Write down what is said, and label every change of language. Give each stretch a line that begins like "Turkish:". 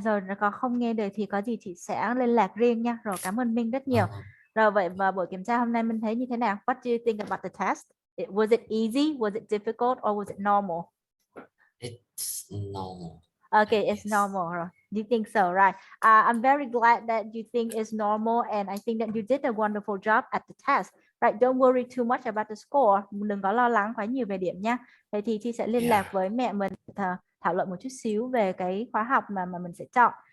Vietnamese: Rồi nó có không nghe được thì có gì chị sẽ liên lạc riêng nha. Rồi, cảm ơn Minh rất nhiều. Vâng. Rồi, vậy và buổi kiểm tra hôm nay Minh thấy như thế nào?
English: What do you think about the test? Was it easy? Was it difficult? Or was it normal? It's normal. Okay, it's guess. normal.
Vietnamese: Rồi.
English: You think so, right? I'm very glad that you think it's normal, and I think that you did a wonderful job at the test. Right, don't worry too much about the score.
Vietnamese: Đừng có lo lắng quá nhiều về điểm nha. Vậy thì chị sẽ liên lạc với mẹ mình thảo luận một chút xíu về cái khóa học mà mình sẽ chọn.